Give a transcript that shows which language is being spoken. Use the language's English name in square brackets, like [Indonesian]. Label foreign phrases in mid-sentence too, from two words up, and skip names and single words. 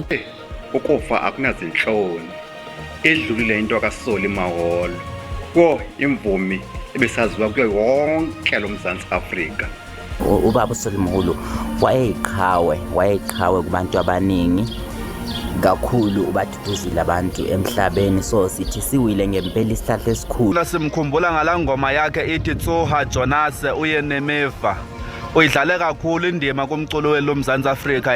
[Zulu] Ukufa akunazinhloni edlulile into kaSoli Maholo ko imvumi ebesaziwa kuyo wonke lo Mzansi Afrika. Ubaba uSolomolo wayeqhawe kubantu abaningi kakhulu ubaduduzile abantu emhlabeni so sithi siwile ngempela isihlahla esikhulu. Lasimkhumbula ngalangoma yakhe ithi Tsoha Jonas uye nemeva uyidlale kakhulu indima kumculo welomzansi Afrika.